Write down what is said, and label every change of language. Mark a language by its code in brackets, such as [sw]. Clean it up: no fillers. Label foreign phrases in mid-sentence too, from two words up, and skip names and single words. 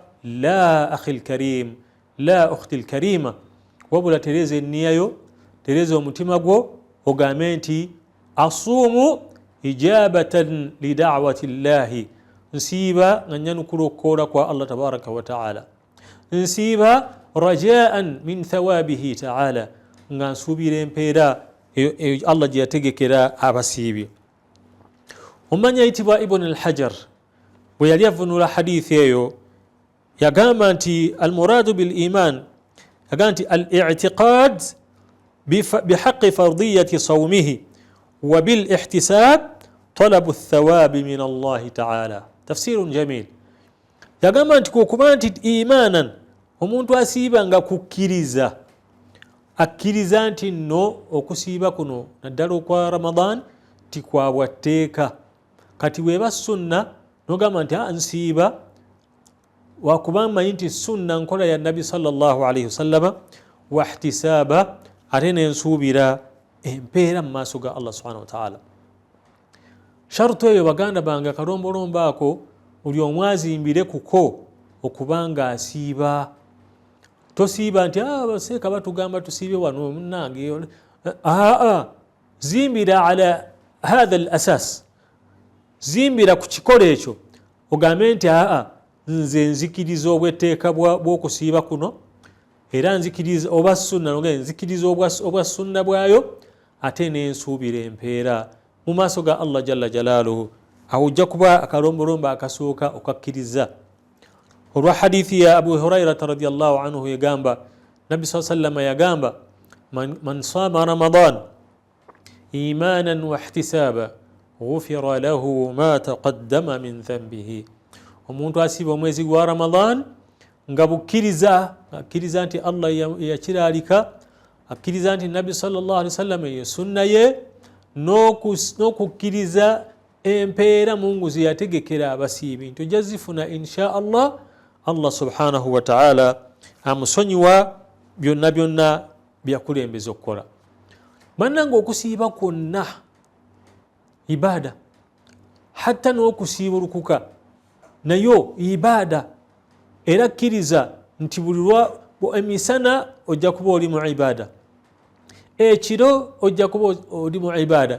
[ar] لا أخي الكريم، لا أختي الكريمة, [lg] wabula tereza enniyayo, tereza omutima gwo ogambe nti [ar] أصوم إجابة لدعوة الله, [lg] nsiiba nga nyanukula okukola kwa [ar] الله تبارك وتعالى, [lg] nsiiba [ar] رجاء من ثوابه تعالى, [lg] nga nsuubira empeera Allah gye yategekera abasiibye. Omanya ayitibwa Ibn al-Hajar bwe yali avunula hadithi eyo yagamba nti [ar] المراد بالإيمان, [lg] yagamba nti [ar] الاعتقاد بحق فرضية صومه وبالاحتساب طلب الثواب من الله تعالى. تفسير جميل. [lg] Yagamba nti kukuba nti imanan, omuntu asiiba nga kukkiriza, akkiriza nti nno okusiiba kuno naddala okwa Ramadan tikwabwa tteeka. Kati weba sunna nogamba nti nsiiba wakuba manyi nti sunna nkola ya Nabi [ar] صلى الله عليه وسلم, واحتسابا [lg] ate nensuubira empeera mu maaso ga [ar] الله سبحانه وتعالى. [lg] Sharutu eyo baganda bange kalombolombo ako buli omu azimbire kuko okubanga asiiba. Tosiiba nti baseeka batugamba tusiibe wano munnange. [ar] Zimbira على هذا الأساس, [lg] zimbira ku kikola ekyo ogambe nti nze nzikiriza obwetteeka bw'okusiiba kuno, era nzikiriza oba sunna nzikiriza obwa sunna bwayo, ate nensuubira empeera mu maaso ga [ar] الله جل جلاله. [lg] Awo ojja kuba akalombolombo akasooka okakkiriza olwa hadithi ya Abu Hurairata [ar] رضي الله عنه [lg] yagamba Nabi [ar] صلى الله عليه وسلم [lg] yagamba [ar] من صام رمضان إيمانا واحتسابا غفر له ما تقدم من ذنبه. [lg] Omuntu asiiba omwezi gwa Ramadan nga bukkiriza, akkiriza nti Allah yakiraalika, akkiriza nti Nabi [ar] صلى الله عليه وسلم [lg] ye sunna ye, n'okukkiriza empeera Mungu ze yategekera abasiibi nti ojja zifuna [ar] إن شاء الله. الله سبحانه وتعالى [lg] amusonyiwa byonna byonna byakulembeza okukola. Bannange okusiiba kwonna ibaada, hatta n'okusiibulukuka nayo ibaada, era kkiriza nti buli emisana ojja kuba oli mu ibaada, ekiro ojja kuba oli mu ibaada.